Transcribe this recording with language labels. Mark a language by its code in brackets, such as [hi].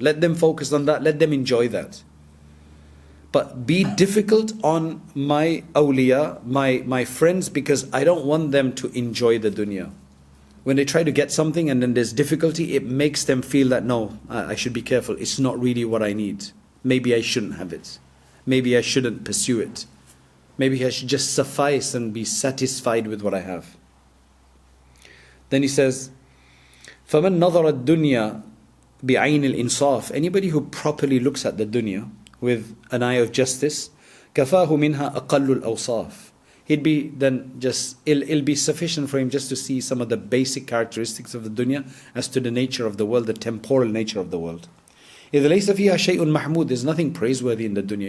[en] Let them focus on that. Let them enjoy that. But be difficult on my awliya, my friends, because I don't want them to enjoy the dunya. When they try to get something and then there's difficulty, it makes them feel that, no, I should be careful. It's not really what I need. Maybe I shouldn't have it. Maybe I shouldn't pursue it. Maybe I should just suffice and be satisfied with what I have. Then he says, [ar] فَمَنْ نَظَرَ الدُّنْيَا بِعَيْنِ الْإِنصَافِ. [en] Anybody who properly looks at the dunya with an eye of justice, [ar] كَفَاهُ مِنْهَا أَقَلُّ الْأَوْصَافِ. [en] He'd be then just, it'll be sufficient for him just to see some of the basic characteristics of the dunya as to the nature of the world, the temporal nature of the world. [ar] إِذْ لَيْسَ فِيهَا شَيْءٌ مَحْمُودٌ. [en] There's nothing praiseworthy in the dunya.